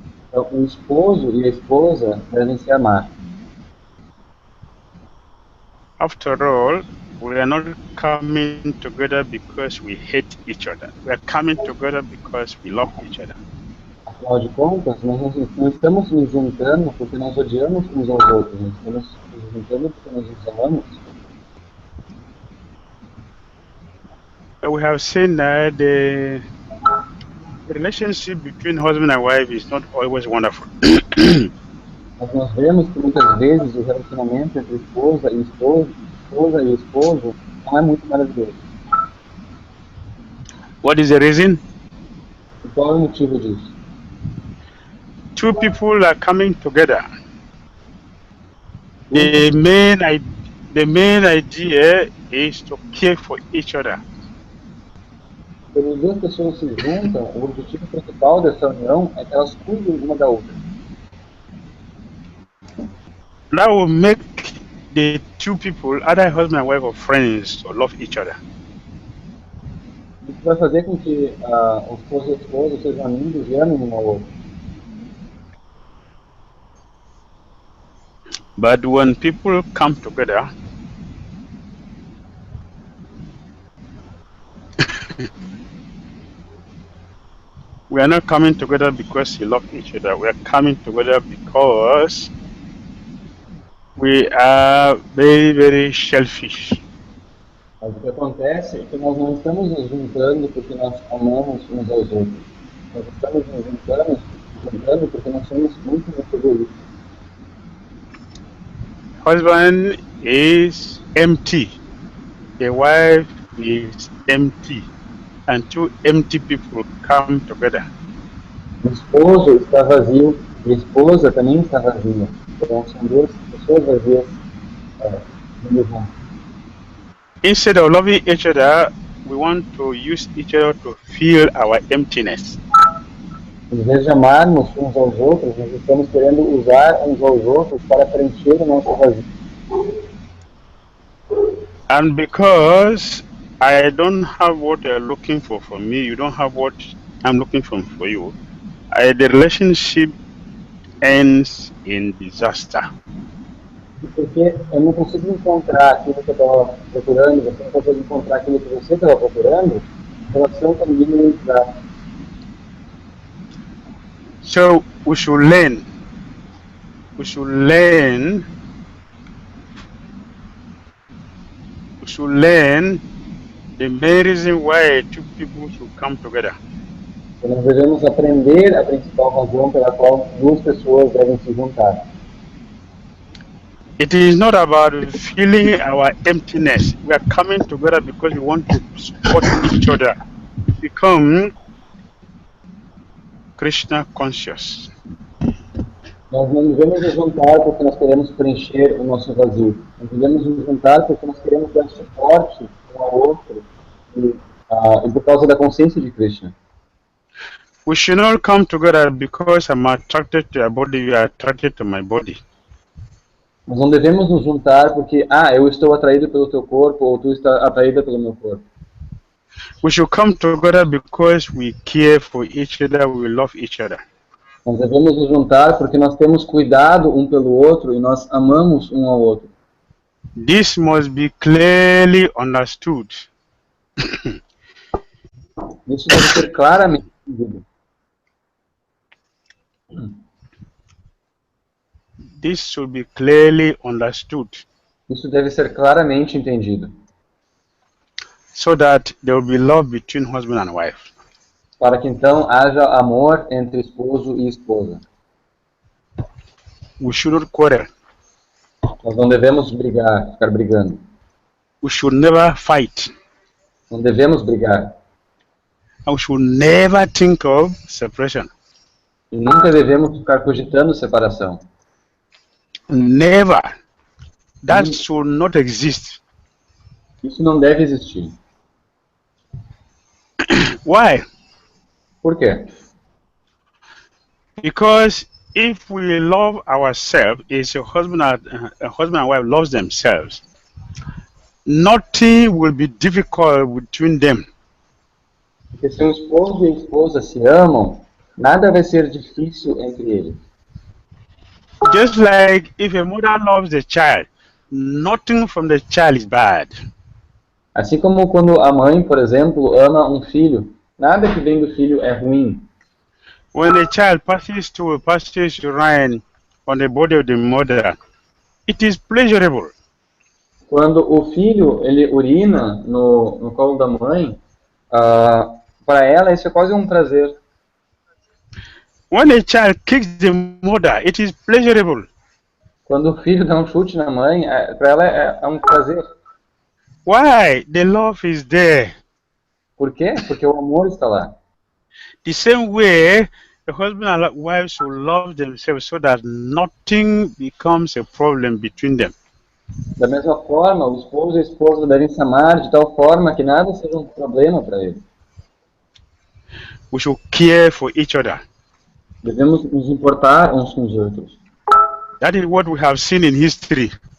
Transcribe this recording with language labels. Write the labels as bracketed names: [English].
[Portuguese] Então, o esposo e a esposa devem se amar. [English] After all, we are not coming together because we hate each other. We are coming together because we love each other. [Portuguese] Afinal de contas, nós não estamos nos juntando porque nós odiamos uns aos outros, nós estamos nos juntando porque nós nos amamos. [English] We have seen that the relationship between husband and wife is not always wonderful. [Portuguese] Mas nós vemos que muitas vezes o relacionamento entre esposa e esposo não é muito maravilhoso. [English] What is the reason? [Portuguese] E qual é o motivo disso? [English] Two people are coming together. The main idea is to care for each other. [Portuguese] Quando as duas pessoas se juntam, o objetivo principal dessa união é que elas cuidem uma da outra. [English] That will make the two people, either husband and wife or friends, to love each other. [Portuguese] Isso vai fazer com que o esposo e a esposa sejam amigos e amem um ao outro. [English] But when people come together, we are not coming together because we love each other. We are coming together because we are very, very selfish. [Portuguese] Mas o que acontece é que nós não estamos nos juntando porque nós amamos uns aos outros. Nós estamos nos juntando porque nós somos muito egoístas. [English] Husband is empty. The wife is empty. And two empty people come together. [Portuguese] O esposo está vazio e a esposa também está vazia. Então são duas pessoas vazias juntas. [English] Instead of loving each other, we want to use each other to fill our emptiness. [Portuguese] Em vez de amarmos uns aos outros, nós estamos querendo usar uns aos outros para preencher o nosso vazio. [English] And because I don't have what you're looking for from me, you don't have what I'm looking for you, the relationship ends in disaster. [Portuguese] Porque eu não consigo encontrar aquilo que eu estava procurando, você não consegue encontrar aquilo que você estava procurando, a relação termina em desastre. [English] So we should learn. We should learn. We should learn the main reason why two people should come together. [Portuguese] Então, nós devemos aprender a principal razão pela qual duas pessoas devem se juntar. [English] It is not about filling our emptiness. We are coming together because we want to support each other, become Krishna conscious. [Portuguese] Nós não devemos nos juntar porque nós queremos preencher o nosso vazio. Nós devemos nos juntar porque nós queremos dar suporte um ao outro e por causa da consciência de Krishna. [English] We should not come together because I'm attracted to your body, you are attracted to my body. [Portuguese] Nós não devemos nos juntar porque, eu estou atraído pelo teu corpo ou tu está atraída pelo meu corpo. [English] We should come together because we care for each other, we love each other. [Portuguese] Nós devemos nos juntar porque nós temos cuidado um pelo outro e nós amamos um ao outro. [English] This must be clearly understood. [Portuguese] Isso deve ser claramente entendido. [English] This should be clearly understood. [Portuguese] Isso deve ser claramente entendido. [English] So that there will be love between husband and wife. [Portuguese] Para que então haja amor entre esposo e esposa. [English] We should not quarrel. [Portuguese] Nós não devemos brigar, ficar brigando. [English] We should never fight. [Portuguese] Não devemos brigar. [English] And we should never think of separation. [Portuguese] E nunca devemos ficar cogitando separação. [English] Never. That should not exist. [Portuguese] Isso não deve existir. [English] Why? [Portuguese] Por quê? [English] Because if we love ourselves, if a husband and wife loves themselves, nothing will be difficult between them. [Portuguese] Porque se um esposo e a esposa se amam, nada vai ser difícil entre eles. [English] Just like if a mother loves the child, nothing from the child is bad. [Portuguese] Assim como quando a mãe, por exemplo, ama um filho, nada que vem do filho é ruim. [English] When a child passes urine on the body of the mother, it is pleasurable. [Portuguese] Quando o filho ele urina no colo da mãe, para ela isso é quase um prazer. [English] When a child kicks the mother, it is pleasurable. [Portuguese] Quando o filho dá um chute na mãe, para ela é um prazer. [English] Why? The love is there. [Portuguese] Por quê? Porque o amor está lá. [English] The same way, the husband and wife should love themselves so that nothing becomes a problem between them. [Portuguese] Da mesma forma, o esposo e a esposa devem se amar de tal forma que nada seja um problema para eles. [English] We should care for each other. [Portuguese] Devemos nos importar uns com os outros. [English] That is what we have seen in history.